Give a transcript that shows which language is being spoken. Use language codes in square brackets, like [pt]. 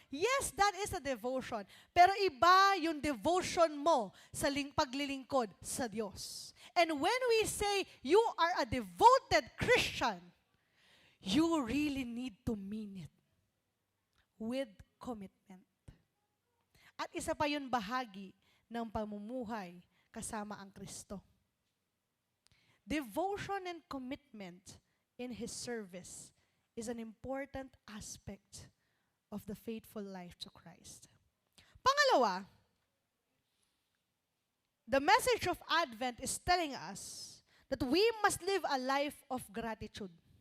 [en] Yes, that is a devotion. [tl] Pero iba yung devotion mo sa paglilingkod sa Diyos. [en] And when we say you are a devoted Christian, you really need to mean it with commitment. [tl] At isa pa yun bahagi ng pamumuhay kasama ang Kristo. [en] Devotion and commitment in His service is an important aspect of the faithful life to Christ. Pangalawa, the message of Advent is telling us that we must live a life of gratitude.